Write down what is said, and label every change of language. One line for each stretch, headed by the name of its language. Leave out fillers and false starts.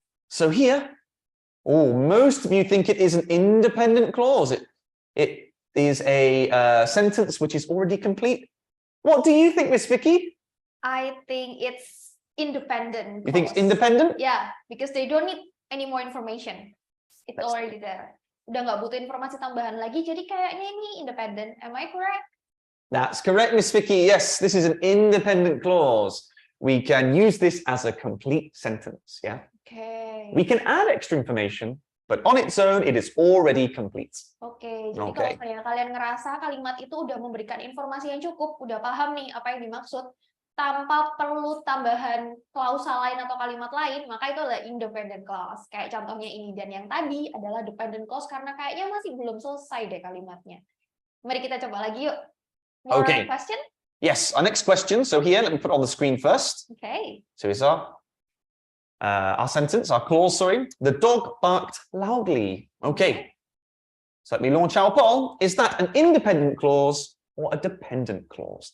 English: So here, most of you think it is an independent clause. It is a sentence which is already complete. What do you think, Miss Vicky? I think it's independent. You think it's independent? Yeah, because they don't need any more information. It's already there.
Indonesian: Udah nggak butuh informasi tambahan lagi, jadi kayaknya ini independent.
English: Am I correct? That's correct, Miss Vicky. Yes, this is an independent clause. We can use this as a complete sentence, yeah? Okay. We can add extra information, but on its own, it is already complete.
Indonesian: Oke, jadi kalau kalian ngerasa kalimat itu udah memberikan informasi yang cukup, udah paham nih apa yang dimaksud, tanpa perlu tambahan klausa lain atau kalimat lain, maka itu adalah independent clause. Kayak contohnya ini, dan yang tadi adalah dependent clause karena kayaknya masih belum selesai deh kalimatnya. Mari kita coba lagi yuk.
English: More question? Yes, our next question. So here, let me put on the screen first. Okay. So it's our sentence, our clause, sorry. The dog barked loudly. Okay. So let me launch our poll. Is that an independent clause or a dependent clause?